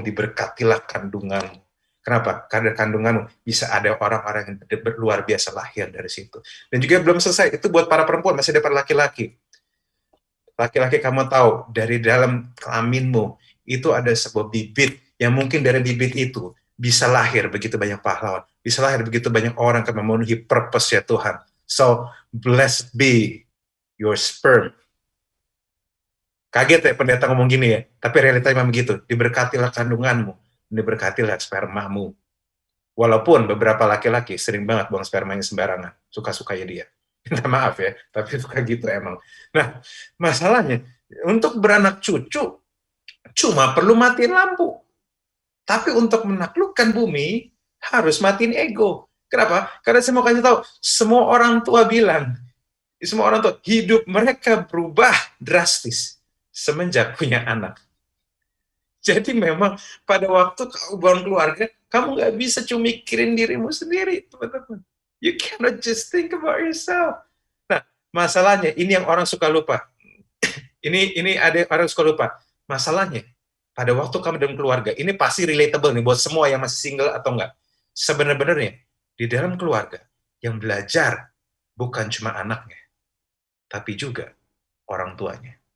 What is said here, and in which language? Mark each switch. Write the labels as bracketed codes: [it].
[id] Diberkatilah kandunganmu. Kenapa? Karena kandunganmu bisa ada orang-orang yang luar biasa lahir dari situ. Dan juga belum selesai, itu buat para perempuan, masih ada para laki-laki. Laki-laki, kamu tahu, dari dalam kelaminmu, itu ada sebuah bibit, yang mungkin dari bibit itu bisa lahir begitu banyak pahlawan, bisa lahir begitu banyak orang yang memenuhi purpose ya Tuhan. [en] So, blessed be your sperm. [id] Kaget ya pendeta ngomong gini ya, tapi realitanya memang begitu. Diberkatilah kandunganmu, diberkatilah spermamu. Walaupun beberapa laki-laki sering banget buang spermanya sembarangan, suka-sukanya dia. Minta maaf ya, tapi suka gitu emang. Nah, masalahnya, untuk beranak cucu, cuma perlu matiin lampu. Tapi untuk menaklukkan bumi, harus matiin ego. Kenapa? Karena saya mau kasih tahu, semua orang tua bilang, hidup mereka berubah drastis semenjak punya anak. Jadi memang pada waktu kamu bangun keluarga, kamu nggak bisa cuma mikirin dirimu sendiri, teman-teman. [en] You cannot just think about yourself. [id] Nah, masalahnya, ini yang orang suka lupa. ini ada orang suka lupa. Masalahnya, pada waktu kamu dalam keluarga, ini pasti relatable nih buat semua yang masih single atau enggak. Sebenarnya, di dalam keluarga, yang belajar bukan cuma anaknya, tapi juga orang tuanya.